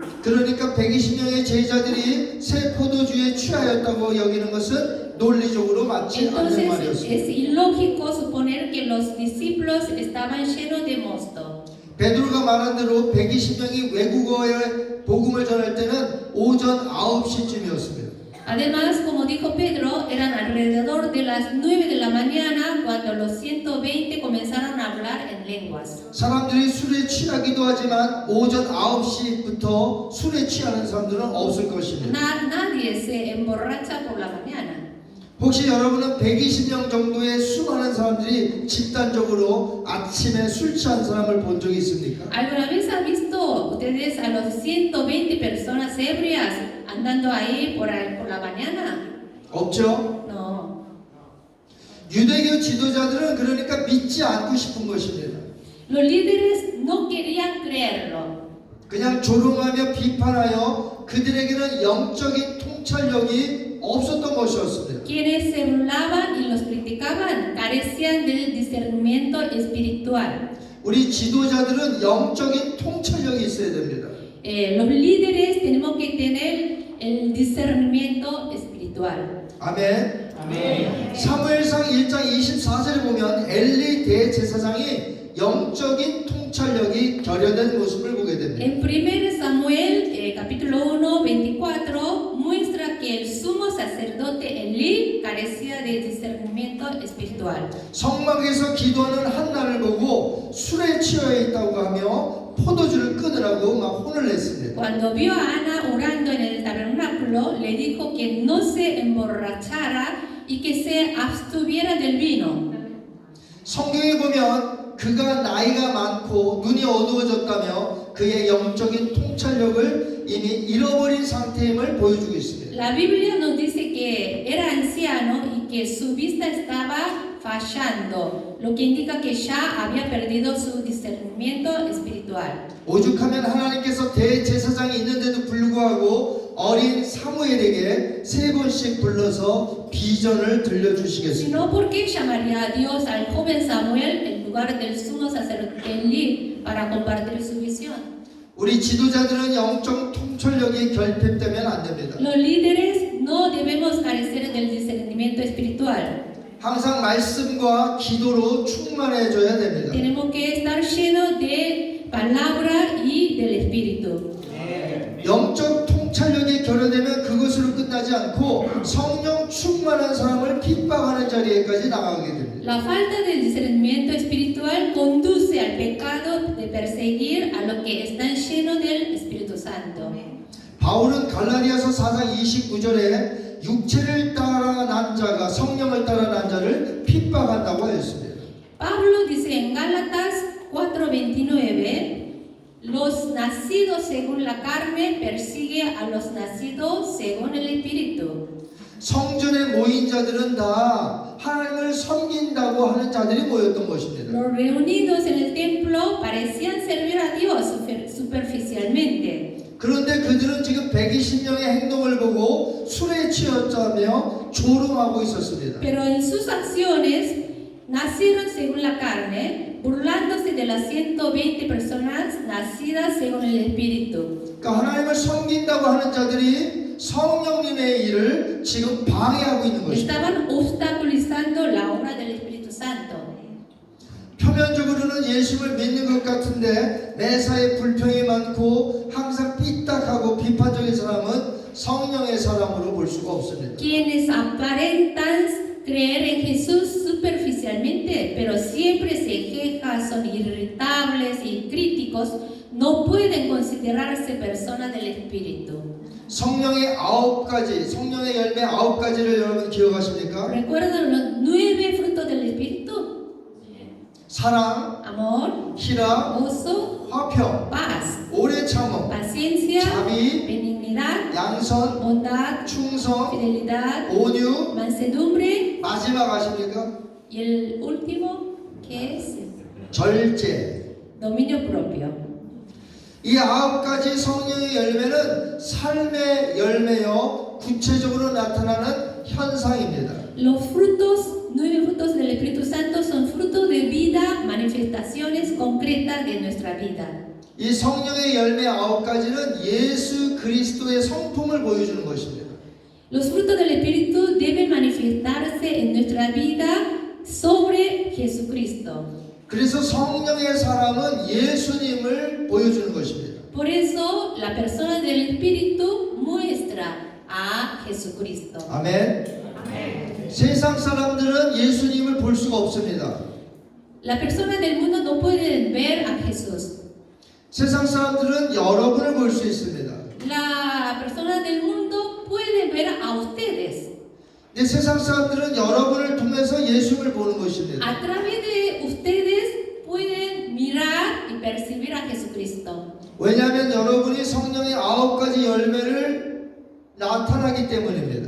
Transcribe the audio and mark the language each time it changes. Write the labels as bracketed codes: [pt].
[ko] 그러니까 120명의 제자들이 새 포도주에 취하였다고 여기는 것은 논리적으로 맞지 않는 [es] Entonces [ko] 말이었습니다. [es] es ilógico suponer que los discípulos estaban llenos de mosto. [ko] 베드로가 말한 대로 120명이 외국어의 복음을 전할 때는 오전 9시쯤이었습니다. [es] Además, como dijo Pedro, eran alrededor de las 9 de la mañana cuando los 120 comenzaron a hablar en lenguas. [ko] 사람들이 술에 취하기도 하지만 오전 9시부터 술에 취하는 사람들은 없을 것입니다. [es] Nadie se emborracha por la mañana. [ko] 혹시 여러분은 120명 정도의 수많은 사람들이 집단적으로 아침에 술 취한 사람을 본 적이 있습니까? [es] ¿Alguna vez han visto ustedes a los 120 personas ebrias andando ahí por la mañana? [ko] 없죠? [es] No. [ko] 유대교 지도자들은 그러니까 믿지 않고 싶은 것입니다. [es] Los líderes no querían creerlo. [ko] 그냥 조롱하며 비판하여 그들에게는 영적인 통찰력이 없었던 것이었습니다. [es] Quienes se burlaban y los criticaban carecían del discernimiento espiritual. [ko] 우리 지도자들은 영적인 통찰력이 있어야 됩니다. [es] Los líderes tenemos que tener el discernimiento espiritual. [ko] 아멘. 아멘. 사무엘상 1장 24절에 보면 엘리 대제사장이 영적인 통찰력이 결여된 모습을 보게 됩니다. [es] En 1 Samuel capítulo 1, 24 muestra que el sumo sacerdote Elí carecía de discernimiento espiritual. [ko] 성막에서 기도하는 한나를 보고 술에 취해 있다고 하며 포도주를 끊으라고 막 혼을 냈습니다. [es] Cuando vio a Ana orando en el tabernáculo, le dijo que no se emborrachara y que se abstuviera del vino. [ko] 성경에 보면 그가 나이가 많고 눈이 어두워졌다며 그의 영적인 통찰력을 이미 잃어버린 상태임을 보여주고 있습니다. [es] La Biblia nos dice que era anciano y que su vista estaba fallando, lo que indica que ya había perdido su discernimiento espiritual. [ko] 오죽하면 하나님께서 대제사장이 있는데도 불구하고 어린 사무엘에게 3번씩 불러서 비전을 들려주시겠습니다. [es] Sino, ¿por qué llamaría a Dios al joven Samuel en lugar del sumo sacerdote Elí para compartir su visión? [ko] 우리 지도자들은 영적 통찰력이 결핍되면 안 됩니다. [es] Los líderes no debemos carecer del discernimiento espiritual. [ko] 항상 말씀과 기도로 충만해져야 됩니다. [es] Tenemos que estar llenos de palabra y del espíritu. [ko] 영적 통찰력이 결여되면 그것으로 끝나지 않고 성령 충만한 사람을 핍박하는 자리에까지 나가게 됩니다. [es] La falta del discernimiento espiritual conduce al pecado de perseguir a los que están llenos del Espíritu Santo. [ko] 바울은 갈라디아서 4장 29절에 육체를 따라 난 자가 성령을 따라 난 자를 핍박한다고 하였습니다. [es] Pablo dice en Gálatas 4:29 Los nacidos según la carne persiguen a los nacidos según el Espíritu. [ko] 성전에 모인 자들은 다 하나님을 섬긴다고 하는 자들이 모였던 것입니다. [es] Los reunidos en el templo parecían servir a Dios superficialmente. [ko] 그런데 그들은 지금 120명의 행동을 보고 술에 취했다며 조롱하고 있었습니다. [es] Pero en sus acciones nacieron según la carne, burlándose de las 120 personas nacidas según el Espíritu. [ko] 그러니까 하나님을 섬긴다고 하는 자들이 성령님의 일을 지금 방해하고 있는 것입니다. [es] Estaban obstaculizando la obra del Espíritu Santo. [ko] 표면적으로는 예수를 믿는 것 같은데 매사에 불평이 많고 항상 삐딱하고 비판적인 사람은 성령의 사람으로 볼 수가 없습니다. [es] Quienes aparentan creer en Jesús superficialmente, pero siempre se quejan, son irritables y críticos, no pueden considerarse personas del Espíritu. [ko] 성령의 9가지, 성령의 열매 9가지를 여러분 기억하십니까? [es] ¿Recuerdan los 9 frutos del Espíritu? [ko] 사랑, [es] Amor, [ko] 희락, [es] gozo, [ko] 화평, [es] paz, [ko] 오래 참음, [es] paciencia, [ko] 자비, [es] benignidad, [ko] 양선, [es] bondad, [ko] 충성, [es] fidelidad, [ko] 온유, [es] mansedumbre [ko] 마지막 아십니까? [es] y el último, ¿qué es? [ko] 절제. [es] Dominio propio. [ko] 이 9가지 성령의 열매는 삶의 열매요 구체적으로 나타나는 현상입니다. [es] Los frutos, 9 frutos del Espíritu Santo son frutos de vida, manifestaciones concretas de nuestra vida. [ko] 이 성령의 열매 9가지는 예수 그리스도의 성품을 보여주는 것입니다. [es] Los frutos del Espíritu deben manifestarse en nuestra vida sobre Jesucristo. [ko] 그래서 성령의 사람은 예수님을 보여주는 것입니다. [es] Por eso la persona del Espíritu muestra a Jesucristo. [ko] 아멘. 세상 사람들은 예수님을 볼 수가 없습니다. [es] La persona del mundo no puede ver a Jesús. [ko] 세상 사람들은 여러분을 볼 수 있습니다. [es] La persona del mundo puede ver a ustedes. [ko] 근데 세상 사람들은 여러분을 통해서 예수님을 보는 것입니다. [es] A través de ustedes pueden mirar y percibir a Jesucristo. [ko] 왜냐하면 여러분이 성령의 9가지 열매를 나타나기 때문입니다.